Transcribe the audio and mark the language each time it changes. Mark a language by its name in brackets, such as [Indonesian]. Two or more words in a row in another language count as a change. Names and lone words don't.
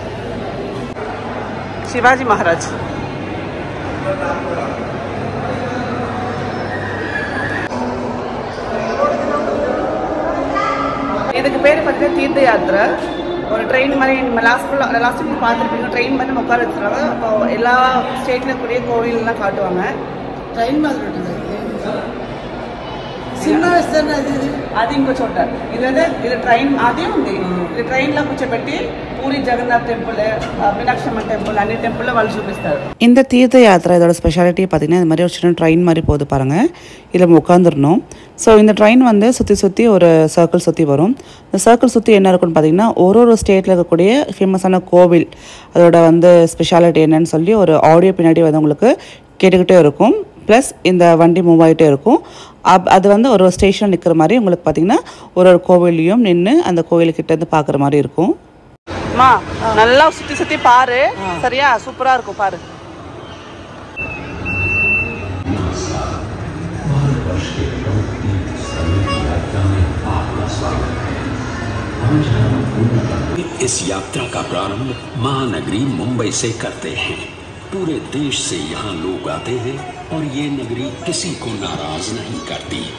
[Tamil] சிவாஜி மகாராஜ் இதுக்கு பேர் பார்த்தீங்கன்னா தீர்த்த யாத்திரை. ஒரு ட்ரெயின் மாதிரி நம்ம லாஸ்ட் பார்த்துருப்பீங்க. ட்ரெயின் மாதிரி நம்ம உட்கார வச்சுருவாங்க. அப்போ எல்லா ஸ்டேட்ல கூடிய கோவில்லாம் காட்டுவாங்க. ட்ரெயின் மாதிரி சின்ன வயசுல [Telugu] అది ఇంకో చోట ఇది ట్రైన్ అదే ఉంది. ఇది ట్రైన్లో కూర్చోబెట్టి పూరి జగన్నాథ్ టెంపుల్, మీనాక్షమ్మ టెంపుల్ అన్ని టెంపుల్లో వాళ్ళు చూపిస్తారు. [Tamil] இந்த தீர்த்த யாத்திரை இதோட ஸ்பெஷாலிட்டி பார்த்தீங்கன்னா இந்த மாதிரி ஒரு சின்ன ட்ரெயின் மாதிரி போகுது பாருங்கள். இதில் நம்ம உட்காந்துடணும். ஸோ இந்த ட்ரெயின் வந்து சுற்றி ஒரு சர்க்கிள் சுற்றி வரும். இந்த சர்க்கிள் சுற்றி என்ன இருக்குன்னு பார்த்தீங்கன்னா ஒரு ஸ்டேட்டில் இருக்கக்கூடிய ஃபேமஸான கோவில் அதோட வந்து ஸ்பெஷாலிட்டி என்னன்னு சொல்லி ஒரு ஆடியோ பின்னாடி வந்து உங்களுக்கு கேட்டுக்கிட்டே இருக்கும். ப்ளஸ் இந்த வண்டி மூவ் ஆகிட்டே இருக்கும். அது வந்து ஒரு ஸ்டேஷன் நிற்கிற மாதிரி உங்களுக்கு பார்த்தீங்கன்னா ஒரு கோவிலையும் நின்று அந்த கோவிலுக்கிட்டேருந்து பார்க்குற மாதிரி இருக்கும். அம்மா நல்லா சுற்றி பாரு. சரியா? சூப்பராக இருக்கும் பாரு. [Hindi] इस यात्रा का प्रारंभ महानगरी मुंबई से करते हैं। पूरे देश से यहाँ लोग आते हैं और ये नगरी किसी को नाराज नहीं करती।